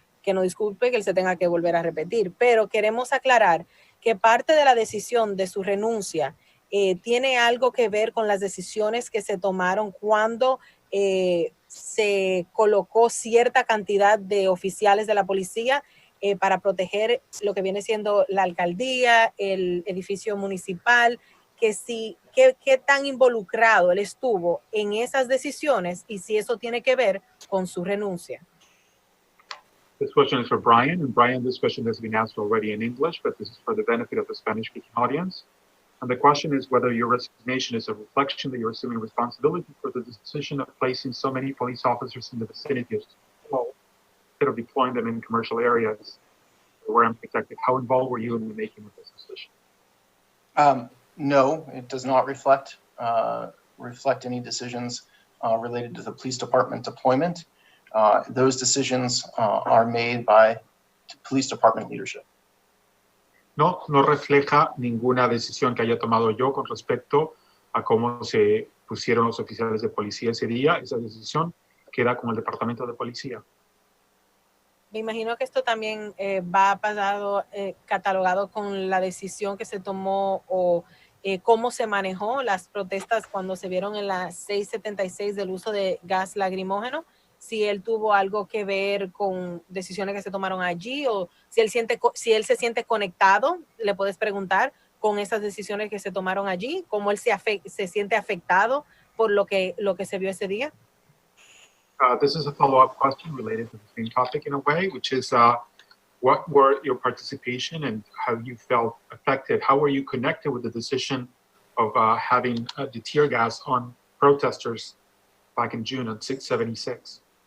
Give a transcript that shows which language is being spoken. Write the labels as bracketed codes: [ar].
[es] Que no disculpe que él se tenga que volver a repetir, pero queremos aclarar que parte de la decisión de su renuncia tiene algo que ver con las decisiones que se tomaron cuando se colocó cierta cantidad de oficiales de la policía para proteger lo que viene siendo la alcaldía, el edificio municipal que si, qué tan involucrado él estuvo en esas decisiones y si eso tiene que ver con su renuncia. [en] This question is for Brian, and Brian, this question has been asked already in English, but this is for the benefit of the Spanish-speaking audience. And the question is whether your resignation is a reflection that you're assuming responsibility for the decision of placing so many police officers in the vicinity of school instead of deploying them in commercial areas where I'm protected. How involved were you in the making of this decision? No, it does not reflect any decisions related to the police department deployment. Those decisions are made by police department leadership. [es] No, no refleja ninguna decisión que haya tomado yo con respecto a cómo se pusieron los oficiales de policía ese día. Esa decisión queda con el departamento de policía. Me imagino que esto también va pasado catalogado con la decisión que se tomó o cómo se manejó las protestas cuando se vieron en la 676 del uso de gas lacrimógeno, si él tuvo algo que ver con decisiones que se tomaron allí o si él se siente conectado, le puedes preguntar con esas decisiones que se tomaron allí, cómo él se siente afectado por lo que se vio ese día. [en] This is a follow-up question related to the same topic in a way, which is what were your participation and how you felt affected? How were you connected with the decision of having the tear gas on protesters back in June on 676?